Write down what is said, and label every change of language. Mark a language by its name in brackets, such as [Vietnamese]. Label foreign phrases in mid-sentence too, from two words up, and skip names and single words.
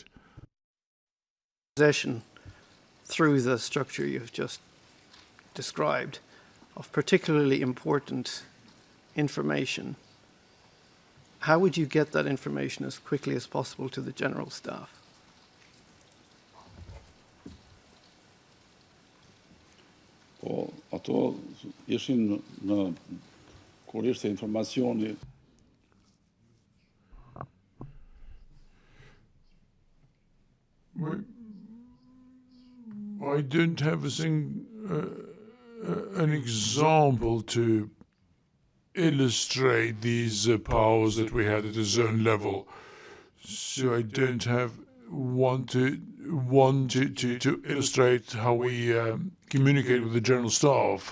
[English] Possession through the structure you've just described of particularly important information. How would you get that information as quickly as possible to the general staff? [Albanian] Po ato ishin kur ishte informacioni [English] I don't have an example to illustrate these powers that we had at a zone level, so I don't have one to illustrate how we communicate with the general staff.